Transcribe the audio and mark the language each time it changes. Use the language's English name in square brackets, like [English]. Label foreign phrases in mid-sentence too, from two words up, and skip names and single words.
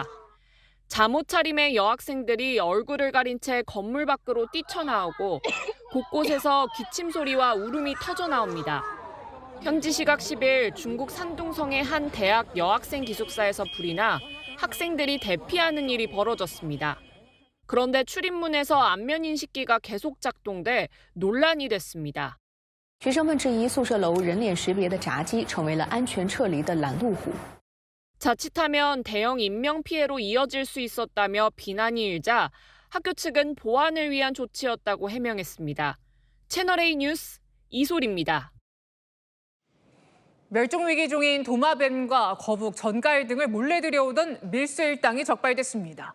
[Korean] 잠옷 차림의 여학생들이 얼굴을 가린 채 건물 밖으로 뛰쳐나오고 곳곳에서 기침 소리와 울음이 터져나옵니다. 현지 시각 10일 중국 산둥성의 한 대학 여학생 기숙사에서 불이 나 학생들이 대피하는 일이 벌어졌습니다. 그런데 출입문에서 안면 인식기가 계속 작동돼 논란이 됐습니다. [Chinese] 学生们质疑宿舍楼人脸识别的闸机成为了安全撤离的拦路虎。 [Korean] 자칫하면 대형 인명 피해로 이어질 수 있었다며 비난이 일자 학교 측은 보안을 위한 조치였다고 해명했습니다. 채널A 뉴스 이솔입니다. 멸종위기 중인 도마뱀과 거북, 전갈 등을 몰래 들여오던 밀수 일당이 적발됐습니다.